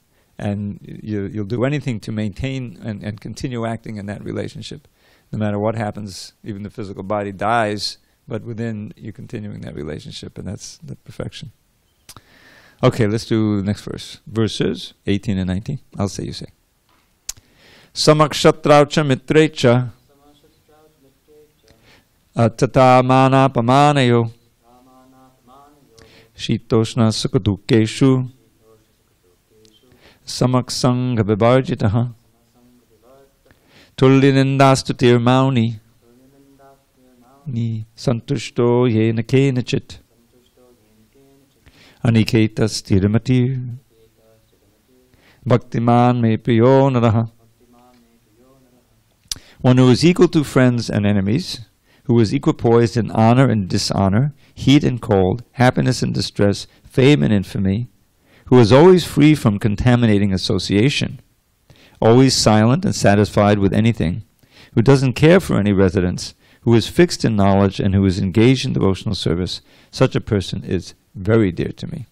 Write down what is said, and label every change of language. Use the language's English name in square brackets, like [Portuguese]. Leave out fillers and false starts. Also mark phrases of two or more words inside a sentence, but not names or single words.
[English] And you'll do anything to maintain and continue acting in that relationship. No matter what happens, even the physical body dies, but within you continuing that relationship, and that's the perfection. Okay, let's do the next verse. Verses 18 and 19. I'll say, you say. [Sanskrit] समक्षत्रौच मित्रेच तत मन पमानयो शितोष्ण सुकदुकेषु समक्सङ्ग विवर्जितः तुल्लिनिन्दास्तुतिर् मौनी नि सन्तुष्टो येन केनचित् अनिकेतस् तिरमतिर् भक्तिमान् मे प्रियो नरः. [English] One who is equal to friends and enemies, who is equipoised in honor and dishonor, heat and cold, happiness and distress, fame and infamy, who is always free from contaminating association, always silent and satisfied with anything, who doesn't care for any residence, who is fixed in knowledge and who is engaged in devotional service, such a person is very dear to me.